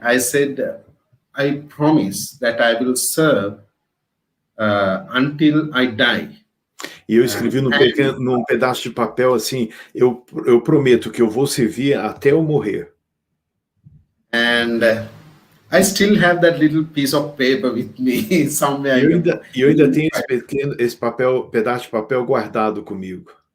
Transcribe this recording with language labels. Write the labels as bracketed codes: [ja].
[en] I said, I promise that I will serve until I die. [pt] E eu escrevi num pedaço de papel assim, eu prometo que eu vou servir até eu morrer. [en] And I still have that little piece of paper with me somewhere. [pt] Eu ainda tenho esse pedaço de papel guardado comigo.